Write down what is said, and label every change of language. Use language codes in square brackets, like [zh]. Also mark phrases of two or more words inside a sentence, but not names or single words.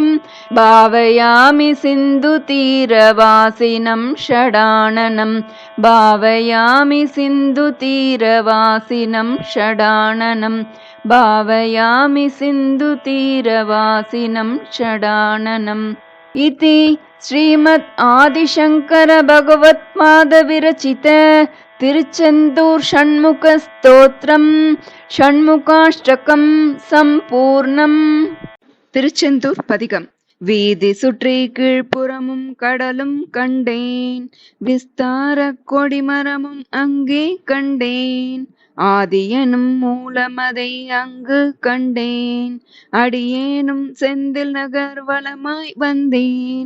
[sa] भावयामि सिन्धुतीरवासिनं षडाननं भावयामि सिन्धुतीरवासिनं षडाननं भावयामि सिन्धुतीरवासिनं षडाननम्. इति श्रीमद् आदिशङ्कर भगवत्पादविरचित तिरुचेन्दूर षण्मुख स्तोत्रम् षण्मुखाष्टकं सम्पूर्णम्. [ta] திருச்செந்தூர் பதிகம். வீதி சுற்றி கீழ்ப்புறமும் கடலும் கண்டேன், விஸ்தார கொடிமரமும் அங்கே கண்டேன். ஆதியனும் மூலமதை அங்கு கண்டேன். அடியேனும் செந்தில் நகர் வலமாய் வந்தேன்.